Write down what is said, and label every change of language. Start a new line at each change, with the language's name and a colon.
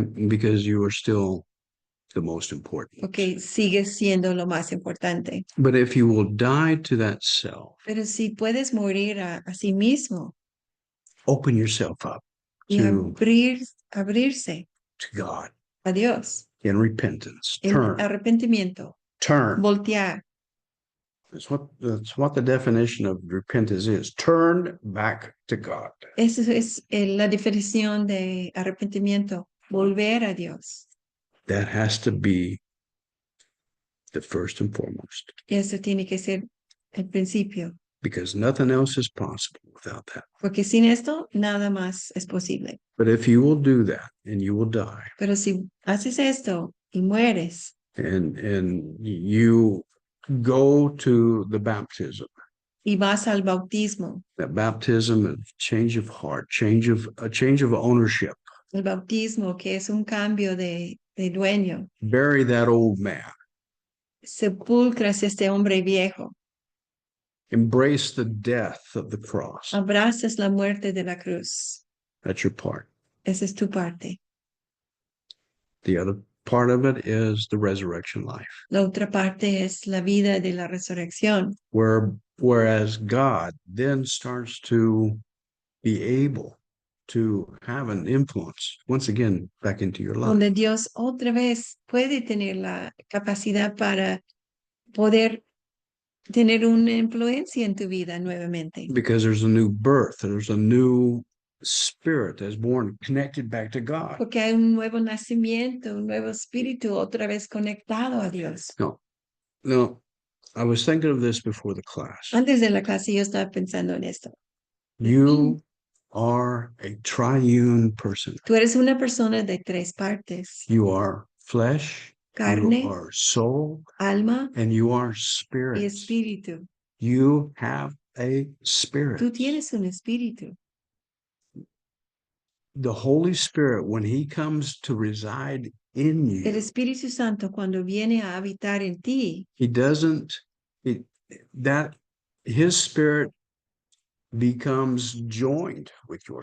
English: Because you are still the most important.
Spanish: Porque sigues siendo lo más importante.
English: But if you will die to that self,
Spanish: Pero si puedes morir a sí mismo
English: open yourself up
Spanish: y
English: to
Spanish: abrirse
English: God
Spanish: a Dios
English: in repentance.
Spanish: en
English: Turn.
Spanish: arrepentimiento,
English: Turn.
Spanish: voltear.
English: That's what the definition of repentance is. Turn back to God.
Spanish: Esa es la definición de arrepentimiento, volver a Dios.
English: That has to be the first and foremost,
Spanish: Y eso tiene que ser el principio,
English: because nothing else is possible without that.
Spanish: porque sin esto nada más es posible.
English: But if you will do that and you will die
Spanish: Pero si haces esto y mueres
English: and you go to the baptism,
Spanish: y vas al bautismo,
English: that baptism of change of heart, a change of ownership,
Spanish: el bautismo que es un cambio de dueño,
English: bury that old man,
Spanish: sepulcras este hombre viejo,
English: embrace the death of the cross.
Spanish: abrazas la muerte de la cruz.
English: That's your part.
Spanish: Esa es tu parte.
English: The other part of it is the resurrection life,
Spanish: La otra parte es la vida de la resurrección,
English: whereas God then starts to be able to have an influence once again back into your life.
Spanish: donde Dios otra vez puede tener la capacidad para poder tener una influencia en tu vida nuevamente.
English: Because there's a new birth, there's a new spirit that's born connected back to God.
Spanish: Porque hay un nuevo nacimiento, un nuevo espíritu otra vez conectado a Dios.
English: No, I was thinking of this before the class.
Spanish: Antes de la clase yo estaba pensando en esto.
English: You are a triune person.
Spanish: Tú eres una persona de tres partes.
English: You are flesh,
Spanish: Carne,
English: you are soul,
Spanish: alma
English: and you are
Spanish: y
English: spirit.
Spanish: espíritu.
English: You have a spirit.
Spanish: Tú tienes un espíritu.
English: The Holy Spirit, when he comes to reside in
Spanish: El
English: you,
Spanish: Espíritu Santo cuando viene a habitar en ti,
English: he doesn't, it, that his spirit becomes joined with your